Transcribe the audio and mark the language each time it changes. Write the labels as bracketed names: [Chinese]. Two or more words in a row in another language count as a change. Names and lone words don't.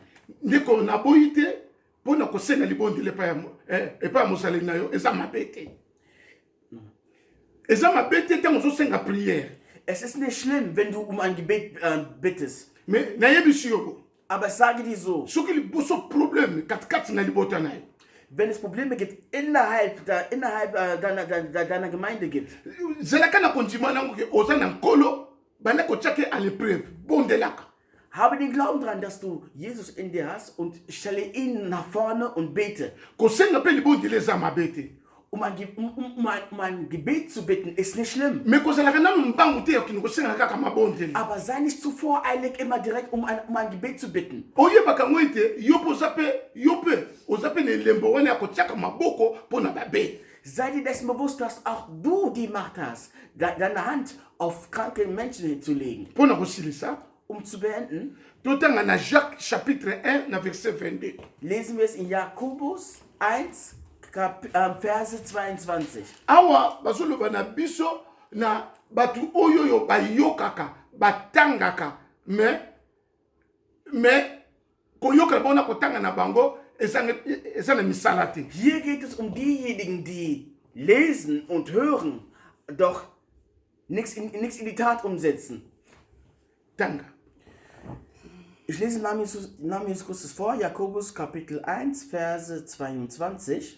[Lingala] Ndeko naboyi te mpo na kosenga libondeli epai ya mozaleli na yo eza mabe te. Eza mabe te ntango ozosenga priere. [German] Es ist nicht schlimm, wenn du um ein Gebet bittest. [Lingala] Me nayebisi yo bo [German] Aber ich sage dir so, [Lingala] soki liboso probleme katikati na libota na yo [German] wenn es Probleme gibt innerhalb deiner Gemeinde gibt, [Lingala] zelaka na kondima nango ke oza na nkolo banda kotia ke [French] à l'épreuve [Lingala] bondelaka. [German] habe den Glauben daran, dass du Jesus in dir hast und stelle ihn nach vorne und bete. [Lingala] Kosenga mpe libondeli eza mabe te. [German] Um ein Gebet zu bitten, ist nicht schlimm. [Lingala] Me kozalaka nanu mbangu te okende kosenga kaka mabondeli. [German] Aber sei nicht zu voreilig, immer direkt um ein Gebet zu bitten. [Lingala] Oyebaka ngo ete yo mpe oza mpe na elembo wana ya kotiaka maboko mpo na babe. [German] Sei dir dessen bewusst, dass auch du die Macht hast, deine Hand auf kranke Menschen zu legen. [Lingala] Mpo na kosilisa [German] Um zu beenden, [Lingala] totanga na Jacques chapitre 1 na verset 22. [German] lesen wir es in Jakobus 1, Verse 22. [Lingala] Awa bazoloba na biso na batu oyo bayokaka batangaka me koyoka bona kotanga na bango eza na misala te. [German] Hier geht es um diejenigen, die lesen und hören, doch nichts in die Tat umsetzen. [Lingala] Tanga. [German] Ich lese Namen Jesus Christus vor, Jakobus Kapitel 1, Verse 22.